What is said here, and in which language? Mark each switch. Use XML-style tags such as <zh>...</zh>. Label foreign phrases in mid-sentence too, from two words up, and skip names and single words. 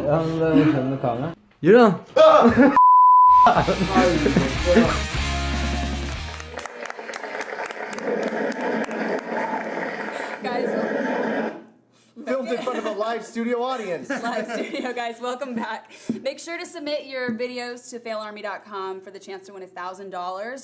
<no>Ja, men jeg skjønner hva det. Gjør det.</no> <en>Guys, Filmed in front of a live studio audience. live studio, guys, welcome back. Make sure to submit your videos to failarmy.com for the chance to win $1,000.</en>